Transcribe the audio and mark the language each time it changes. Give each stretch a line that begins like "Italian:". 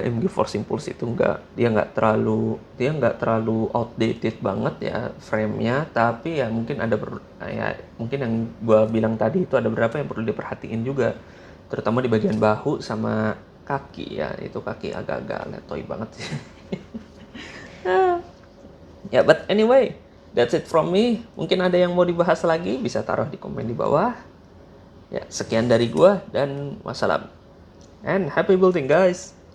Indonesian: MG Force Impulse itu dia nggak terlalu outdated banget ya frame-nya, tapi ya mungkin mungkin yang gue bilang tadi itu ada beberapa yang perlu diperhatiin juga, terutama di bagian bahu sama kaki ya. Itu kaki agak-agak letoy banget sih.
English: Ya, but anyway, that's it from me.
Indonesian: Mungkin ada yang mau dibahas lagi, bisa taruh di komen di bawah. Ya, sekian dari gua dan wassalam.
English: And happy building, guys.